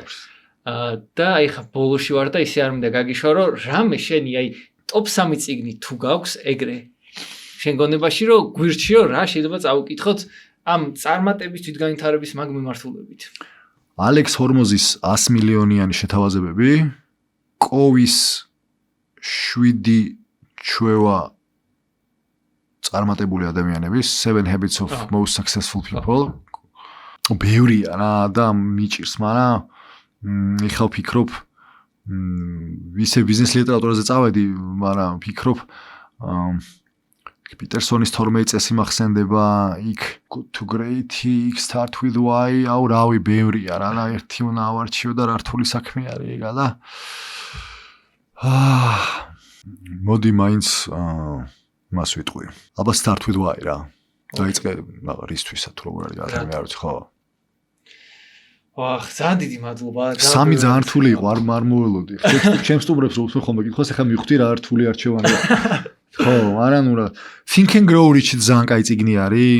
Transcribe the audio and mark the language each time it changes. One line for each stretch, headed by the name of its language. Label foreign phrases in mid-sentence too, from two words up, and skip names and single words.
Georgian: და აი ხა ბოლოში ვარ და ისე არ მინდა გაგიშვა რომ რამე შენი აი ტოპ 3 წიგნი თუ გაქვს ეგრე შენ გონებაში რომ გვირჩი რომ რა შეიძლება წავუკითხოთ ამ წარმატების თვითგანვითარების მაგ მიმართულებით ალექს ჰორმოზის 100 მილიონიანი შეთავაზებები კოვის 7 ჩვევა წარმატებული ადამიანების 7 habits of most successful people ბევრია რა და მიჭირს მაგრამ ეხლა ვფიქრობ ისე ბიზნეს ლიტერატურაზე წავედი მაგრამ ვფიქრობ პიტერსონის 12 წესი მახსენდება იქ good to great იქ start with why აუ რავი ბევრია რა და ერთი უნდა ავარჩიო და რართული საქმე არის ეგა და მოდი მაინც მას ვიტყვი აბა start with why რა დაიწყე რისთვისაც თუ როგორ არის ადამიანი არ ვიცი ხო ვახ ძალიან დიდი მადლობა სამი ძალიან რთული იყო არ მოველოდი ჩემს სტუმრებს რო უსმენ ხოლმე კითხავს ეხლა მივხვდი რა რთული არჩევანია ხო, არა ნუ რა. Think and Grow Rich ძალიან კაი წიგნი არის.